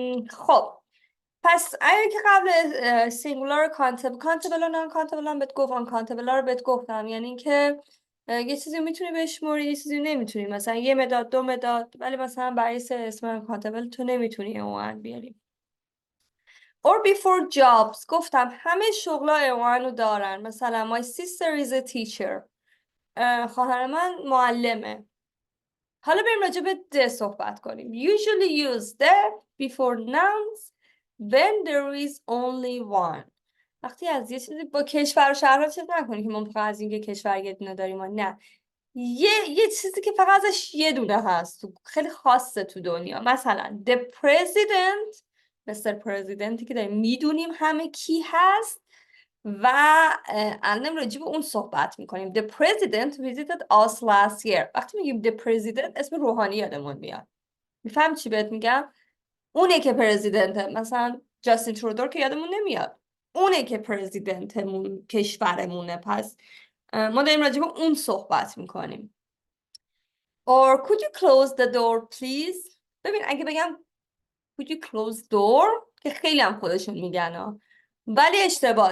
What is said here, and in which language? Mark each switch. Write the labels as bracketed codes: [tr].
[fa] خب پس اگه که قبل سینگولار کانتبل و نان کانتبل هم بهت گفتم، کانتبل رو بهت گفتم، یعنی اینکه یه چیزی میتونی بشموری، یه چیزی نمیتونی، مثلا 1 مداد 2 مداد، ولی مثلا برای اسم کانتبل تو نمیتونی اون بیاری. [en] Or before jobs، [fa] گفتم همه شغلا اون رو دارن. [en] مثلا my sister is a teacher، [fa] خواهر من معلمه. حالا بریم راجع به ده صحبت کنیم. [en] Usually use the before nouns when there is only one. [fa] وقتی از یه چیزی با کشور و شهرها چیز نکنی که ما فقط از این که کشور یه دونه داریم، نه، یه چیزی که فقط ازش یه دونه هست، خیلی خاصه تو دنیا. مثلا [en] the president، [fa] مستر پرزیدنتی که داریم میدونیم همه کی هست و الان راجع به اون صحبت میکنیم. [en] The president visited us last year. [fa] وقتی میگیم [en] the president [fa] اسم روحانی یادمون میاد. میفهم چی بهت میگم؟ اونه که پرزیدنته. مثلا جاستین ترودو که یادمون نمیاد، اونه که پرزیدنتمون کشورمونه. پس ما داریم راجع به اون صحبت میکنیم. [en] Or could you close the door please؟ [fa] ببین اگه بگم [en] could you close door [fa] که خیلی هم خودشون میگن ولی اشتباهه.